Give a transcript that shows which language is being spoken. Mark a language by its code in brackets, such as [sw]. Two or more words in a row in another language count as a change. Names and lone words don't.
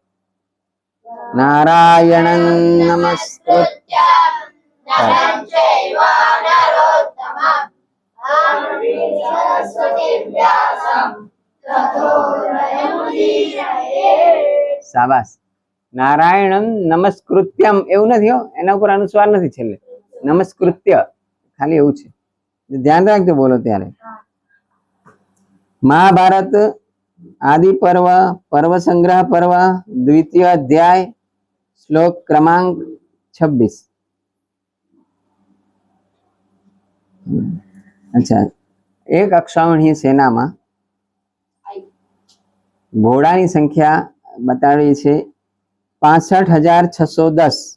[sa] नारायणं नमस्कृत्य नरं चैव नरोत्तमं सरस्वतीं व्यासं ततो जयमुदीरये। [gu] शाबाश। [sa] नारायणं नमस्कृत्यम [gu] એવું નથી હો, એના ઉપર અનુસ્વાર નથી છેલ્લે, નમસ્કૃત્ય ખાલી એવું છે, ધ્યાન રાખજો બોલો ત્યારે। [sa] महाभारत आदि पर्व पर्व संग्रह पर्व द्वितीय अध्याय श्लोक क्रमांक 26। [gu] અચ્છા, એક અક્ષૌહિણી સેના માં ઘોડાની સંખ્યા બતાવી છે 65,610।